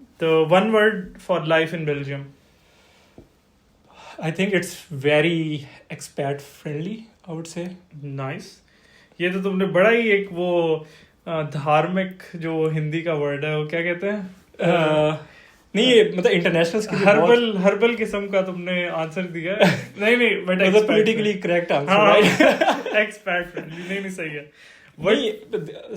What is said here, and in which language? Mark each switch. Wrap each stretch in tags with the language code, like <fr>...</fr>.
<en>تو one word for life in Belgium. I think it's very expat friendly, I would say. Nice.</en> <ur>یہ تو تم نے بڑا ہی ایک وہ دھارمک جو ہندی کا ورڈ ہے وہ کیا کہتے ہیں, نہیں یہ مطلب انٹرنیشنل ہربل قسم کا تم نے آنسر دیا ہے. نہیں but</ur> <en>Politically correct answer.</en> <ur>Expat friendly. نہیں صحیح ہے.</ur>